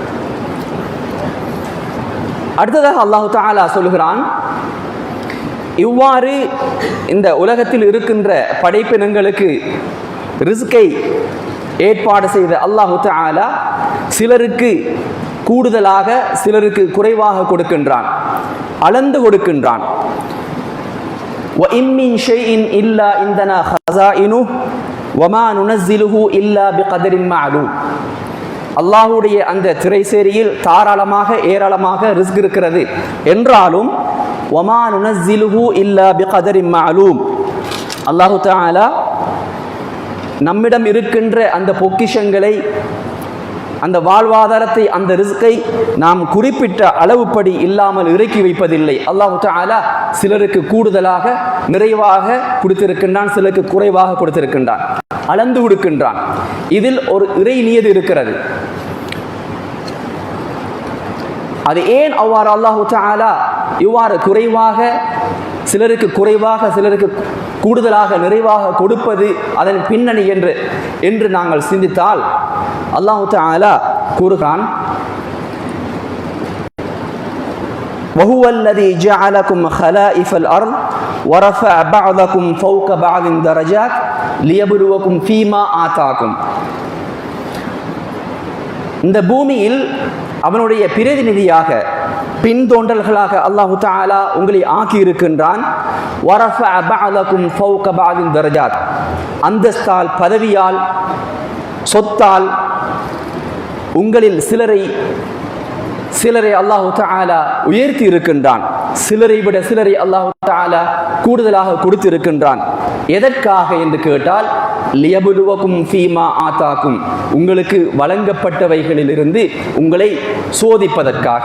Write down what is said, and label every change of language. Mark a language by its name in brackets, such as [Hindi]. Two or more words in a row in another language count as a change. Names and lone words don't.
[Tamil] அடுத்ததாக அல்லாஹு தஆலா சொல்கிறான், இவ்வாறு இந்த உலகத்தில் இருக்கின்ற படைப்பினங்களுக்கு ரிஸ்கை ஏற்பாடு செய்த அல்லாஹு தஆலா சிலருக்கு கூடுதலாக சிலருக்கு குறைவாக கொடுக்கின்றான், அளந்து கொடுக்கின்றான். [Arabic] وَإِن مِّن شَيْءٍ إِلَّا عِندَنَا خَزَائِنُهُ وَمَا نُنَزِّلُهُ إِلَّا بِقَدْرٍ مَّعْلُومٍ. [Tamil] அல்லாஹ்வுடைய அந்த திரைசேரியில் தாராளமாக ஏராளமாக ரிஸ்க் இருக்கிறது என்றாலும் [Arabic] وَمَا نُنَزِّلُهُ إِلَّا بِقَدْرٍ مَّعْلُومٍ, [Tamil] அல்லாஹு தஆலா நம்மிடம் இருக்கின்ற அந்த பொக்கிஷங்களை, அந்த வாழ்வாதாரத்தை, அந்த ரிஸ்கை நாம் குறிப்பிட்ட அளவுப்படி இல்லாமல் இறக்கி வைப்பதில்லை. அல்லாஹு தஆலா சிலருக்கு கூடுதலாக நிறைவாக கொடுத்திருக்கின்றான், சிலருக்கு குறைவாக கொடுத்திருக்கின்றான், அளந்து கொடுக்கின்றான். இதில் ஒரு இறை நியதி இருக்கிறது. அது ஏன் அவ்வாறு அல்லாஹு தஆலா இவ்வாறு குறைவாக சிலருக்கு குறைவாக சிலருக்கு கூடுதலாக நிறைவாக கொடுப்பது அதன் பின்னணி என்று நாங்கள் சிந்தித்தால் அல்லாஹு தஆலா கூறுகிறான், [Arabic] وَهُوَ الَّذِي جَعَلَكُمْ خَلَائِفَ الْأَرْضِ وَرَفَعَ بَعْضَكُمْ فَوْقَ بَعْضٍ دَرَجَاتٍ لِيَبْلُوَكُمْ فِيمَا آتَاكُمْ. [Tamil] இந்த பூமியில் அவனுடைய பிரதிநிதியாக பின்தோன்றல்களாக அல்லாஹு தஆலா உங்களை ஆக்கி இருக்கின்றான். [Arabic] وَرَفَعَ بَعْضَكُمْ فَوْقَ بَعْضٍ دَرَجَاتٍ, [Tamil] அந்தஸ்தால், பதவியால், சொத்தால் உங்களில் சிலரை அல்லாஹு தஆலா உயர்த்தி இருக்கின்றான். சிலரை விட சிலரை அல்லாஹு தஆலா கூடுதலாக கொடுத்திருக்கின்றான். எதற்காக என்று கேட்டால், [Arabic] ليبلوكم فيما آتاكم, [Tamil] உங்களுக்கு வழங்கப்பட்டவைகளிலிருந்து உங்களை சோதிப்பதற்காக.